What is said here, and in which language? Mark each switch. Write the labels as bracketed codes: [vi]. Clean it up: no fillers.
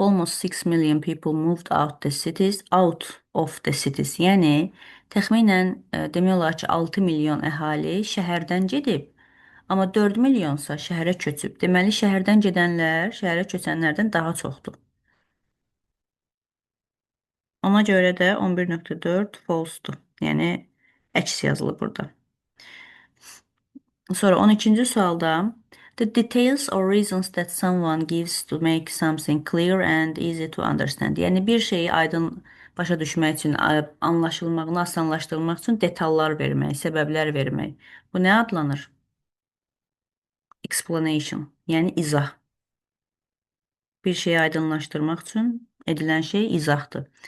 [en] Almost 6 million people moved out of the cities. [az] Yəni təxminən demək olar ki 6 milyon əhali şəhərdən gedib, amma 4 milyonsa şəhərə köçüb. Deməli şəhərdən gedənlər şəhərə köçənlərdən daha çoxdur. Ona görə də 11.4 false-dur. Yəni əks yazılıb burada. Sonra 12-ci sualda [en] the details or reasons that someone gives to make something clear and easy to understand. [az] Yəni bir şeyi aydın başa düşmək üçün, anlaşılmağını asanlaşdırmaq üçün detallar vermək, səbəblər vermək. Bu nə adlanır? Explanation, yəni izah. Bir şeyi aydınlaşdırmaq üçün edilən şey izahdır.